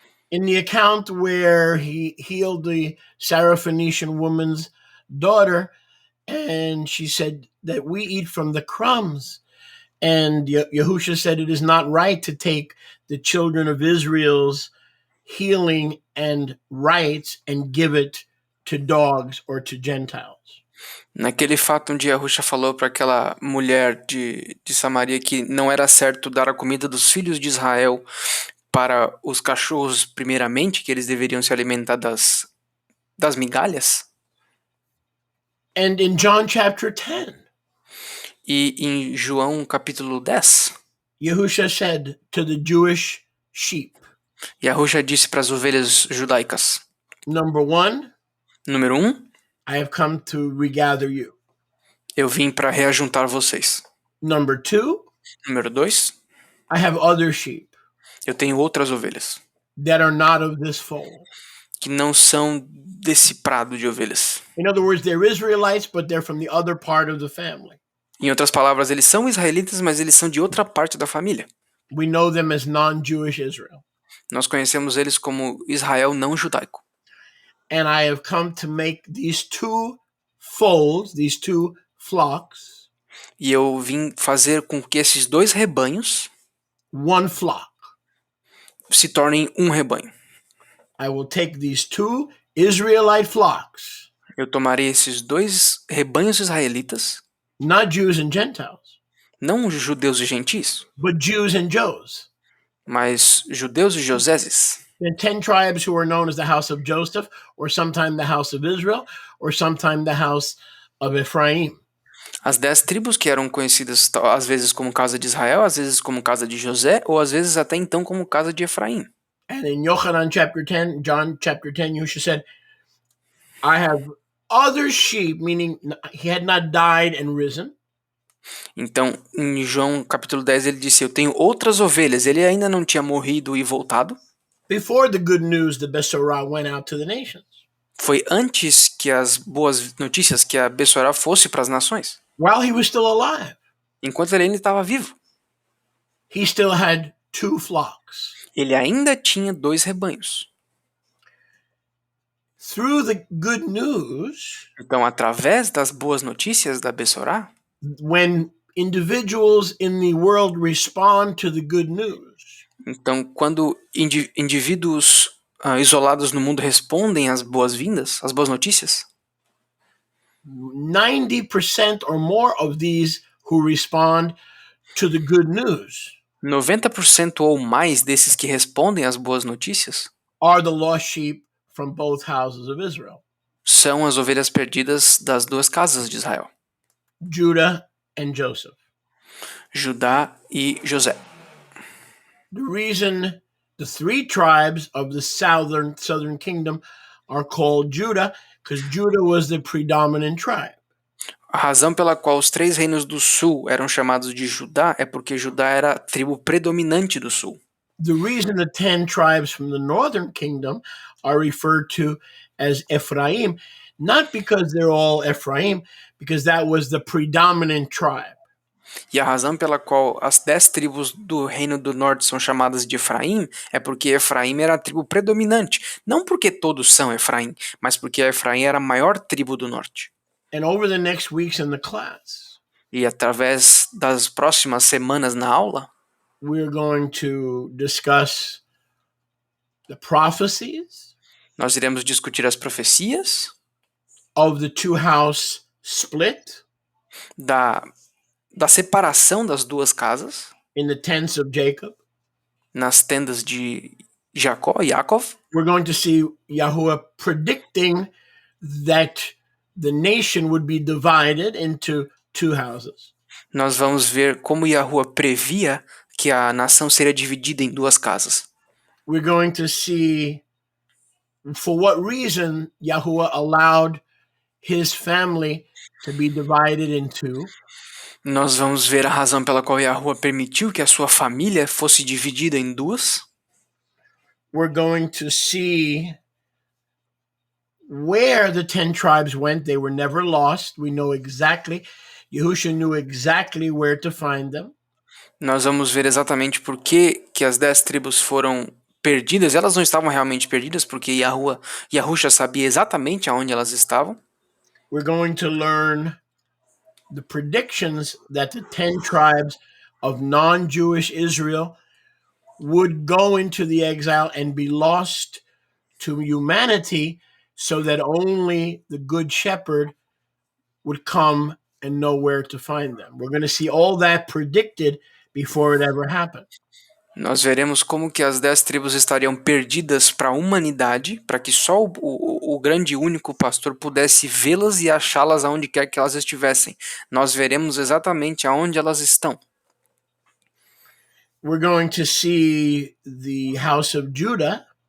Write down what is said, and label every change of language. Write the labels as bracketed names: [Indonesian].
[English] In the account where he healed the Syrophoenician woman's daughter, and she said that we eat from the crumbs. And Yahusha said it is not right to take the children of Israel's healing and rights and give it to dogs or to Gentiles. [Portuguese] Naquele fato onde Yahusha falou para aquela mulher de Samaria que não era certo dar a comida dos filhos de Israel para os cachorros primeiramente, que eles deveriam se alimentar das migalhas. [English] And in John chapter 10, [Portuguese] e em João capítulo 10, [English] Yahusha said to the Jewish sheep, [Portuguese] Yahusha disse para as ovelhas judaicas: [English] Number 1, [Portuguese] número 1, [English] I have come to regather you. [Portuguese] eu vim para reajuntar vocês. [English] Number 2, [Portuguese] número 2, [English] I have other sheep [Portuguese] eu tenho outras ovelhas [English] that are not of this fold. [Portuguese] Que não são desse prado de ovelhas. [English] In other words, they're Israelites, but they're from the other part of the family. [Portuguese] Em outras palavras, eles são israelitas, mas eles são de outra parte da família. [English] We know them as non-Jewish Israel. [Portuguese] Nós conhecemos eles como Israel não judaico. [English] And I have come to make these two folds, these two flocks, [Portuguese] e eu vim fazer com que esses dois rebanhos [English] one flock. [Portuguese] Se tornem um rebanho. [English] I will take these two Israelite flocks. [Portuguese] Eu tomarei esses dois rebanhos israelitas, [English] not Jews and Gentiles, [Portuguese] não judeus e gentis, [English] but Jews and Joes. [Portuguese] mas judeus e joseses. [English] The 10 tribes who are known as the house of Joseph, or sometime the house of Israel, or sometime the house of Ephraim. [Portuguese] As 10 tribos que eram conhecidas às vezes como casa de Israel, às vezes como casa de José, ou às vezes até então como casa de Efraim. [English] And in John chapter 10, Yeshua said, I have other sheep, meaning he had not died and risen. [Portuguese] Então, em João capítulo 10, ele disse, eu tenho outras ovelhas. Ele ainda não tinha morrido e voltado. [English] Before the good news, the Besorah went out to the nations. [Portuguese] Foi antes que as boas notícias, que a Besorah fosse para as nações. [English] While he was still alive. [Portuguese] Enquanto ele ainda estava vivo. [English] He still had 2 flocks. [Portuguese] Ele ainda tinha 2 rebanhos. [English] Through the good news, [Portuguese] então, através das boas notícias da Besorah, [English] when individuals in the world respond to the good news, [Portuguese] então, quando indivíduos isolados no mundo respondem às boas-vindas, às boas notícias, [English] 90% or more of these who respond to the good news [Portuguese] 90% ou mais desses que respondem às boas notícias [English] are the lost sheep from both houses of Israel. [Portuguese] São as ovelhas perdidas das 2 casas de Israel. [English] Judah and Joseph. [Portuguese] Judá e José. [English] The reason the 3 tribes of the southern kingdom are called Judah, because Judah was the predominant tribe. [Portuguese] A razão pela qual os 3 reinos do sul eram chamados de Judá é porque Judá era a tribo predominante do sul. [English] The reason the 10 tribes from the northern kingdom are referred to as Ephraim, not because they're all Ephraim, because that was the predominant tribe. [Portuguese] E a razão pela qual as 10 tribos do reino do norte são chamadas de Efraim é porque Efraim era a tribo predominante. Não porque todos são Efraim, mas porque Efraim era a maior tribo do norte. [English] And over the next weeks in the class, [Portuguese] E através das próximas semanas na aula, [English] we're going to discuss the prophecies [Portuguese] nós iremos discutir as profecias [English] of the two-house split [Portuguese] da, da separação das duas casas [English] in the tents of Jacob. [Portuguese] nas tendas de Jacó, Yaakov. [English] We're going to see Yahuwah predicting that the nation would be divided into two houses. [Portuguese] Nós vamos ver como Yahuwah previa que a nação seria dividida em duas casas. [English] We're going to see for what reason Yahuwah allowed his family to be divided in two. [Portuguese] Nós vamos ver a razão pela qual Yahuwah permitiu que a sua família fosse dividida em duas. [English] We're going to see where the 10 tribes went. They were never lost. We know exactly. Yahushua knew exactly where to find them. [Portuguese] Nós vamos ver exatamente por que as 10 tribos foram perdidas. Elas não estavam realmente perdidas, porque Yahushua sabia exatamente aonde elas estavam. [English] We're going to learn the predictions that the 10 tribes of non-Jewish Israel would go into the exile and be lost to humanity so that only the good shepherd would come and know where to find them. We're going to see all that predicted before it ever happened. [Portuguese] Nós veremos como que as 10 tribos estariam perdidas para a humanidade, para que só o grande e único pastor pudesse vê-las e achá-las aonde quer que elas estivessem. Nós veremos exatamente aonde elas estão. [English] We're going to see the house of Judah